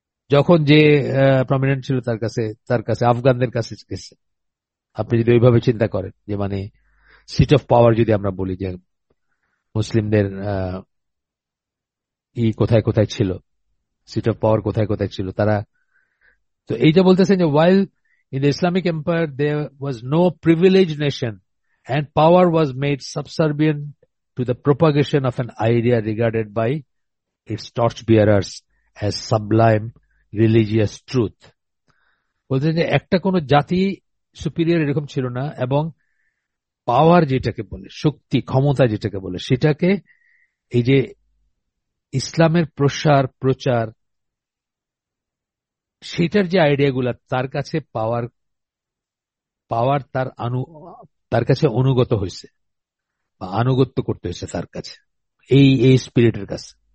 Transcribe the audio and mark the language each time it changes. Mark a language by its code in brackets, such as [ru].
[bn] যখন যে প্রমিনেন্ট ছিল তার কাছে আফগানদের কাছে গেছে। আপনি যদি ওইভাবে চিন্তা করেন যে মানে সিট অফ পাওয়ার যদি আমরা বলি যে মুসলিমদের কোথায় কোথায় ছিল, সিট অফ পাওয়ার কোথায় কোথায় ছিল তারা। তো এইটা বলতেছেন যে [en] while in the Islamic Empire there was no privileged nation and power was made subservient to the propagation of an idea regarded by its torch bearers as sublime religious truth. [bn] বলতেছেন যে একটা কোন জাতি সুপিরিয়র এরকম ছিল না, এবং পাওয়ার যেটাকে বলে, শক্তি ক্ষমতা যেটাকে বলে, সেটাকে এই যে ইসলামের প্রসার প্রচার, সেটার যে আইডিয়াগুলা তার কাছে পাওয়ার পাওয়ার তার কাছে অনুগত হয়েছে, বা আনুগত্য করতে হয়েছে তার কাছে, এই স্পিরিটের কাছে।